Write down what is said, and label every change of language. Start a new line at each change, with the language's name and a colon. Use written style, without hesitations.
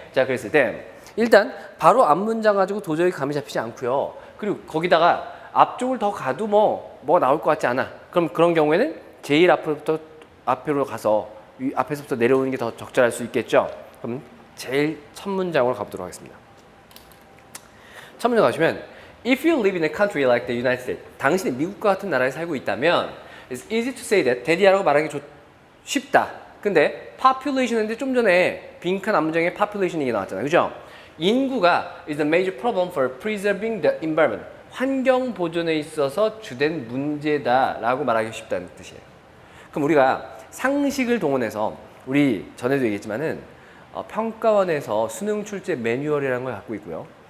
Korean: 자, 그랬을 때 일단 바로 앞 문장 가지고 도저히 감이 잡히지 않고요. 그리고 거기다가 앞쪽을 더 가도 뭐가 나올 것 같지 않아. 그럼 그런 경우에는 제일 앞으로 가서 앞에서부터 내려오는 게 더 적절할 수 있겠죠? 그럼 제일 첫 문장으로 가보도록 하겠습니다. 첫 문장 가시면
English: If you live in a country like the United States,
Korean: 당신이 미국과 같은 나라에 살고 있다면
English: It's easy to say that.
Korean: 대디라고 말하기 쉽다. 근데 population인데 좀 전에 빈칸 앞문장에 population 얘기 나왔잖아요. 그죠? 인구가
English: is a major problem for preserving the environment.
Korean: 환경 보존에 있어서 주된 문제다라고 말하기 쉽다는 뜻이에요. 그럼 우리가 상식을 동원해서 우리 전에도 얘기했지만은 평가원에서 수능 출제 매뉴얼이라는 걸 갖고 있고요.